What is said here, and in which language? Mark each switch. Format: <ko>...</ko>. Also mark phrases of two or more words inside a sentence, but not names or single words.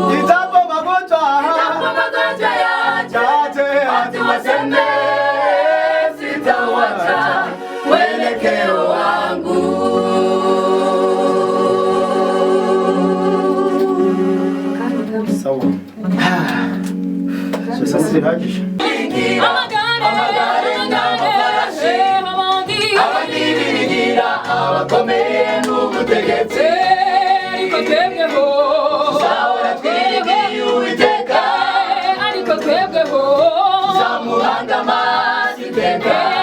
<sw>Ijapo magonjwa yaje, watu waseme sitauacha mwelekeo wangu. Sawa. Sasa sihajisha.</sw> <rn>Amagare n'amafarashi abandi birigira abakomeye n'ubutegetsi, ariko twebweho tuzahora twirigiye Uwiteka, ariko twebweho tuzamuhanga amazi iteka,</rn>